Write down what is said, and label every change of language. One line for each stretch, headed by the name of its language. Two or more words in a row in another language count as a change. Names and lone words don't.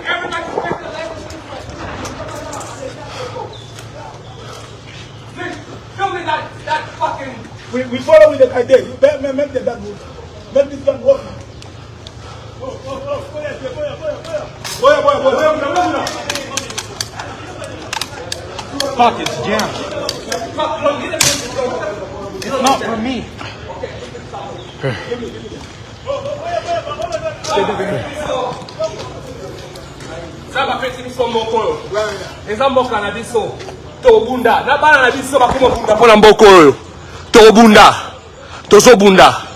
English: We follow with the idea. You better make the gun move. Make this gun work. Fuck, it's jammed. It's not for me.
Lingala: Saba peti biso moko. Eza mboka na biso. Tobunda. Na bana na biso bakoma bunda pona mboko oyo. Tobunda. Tozobunda.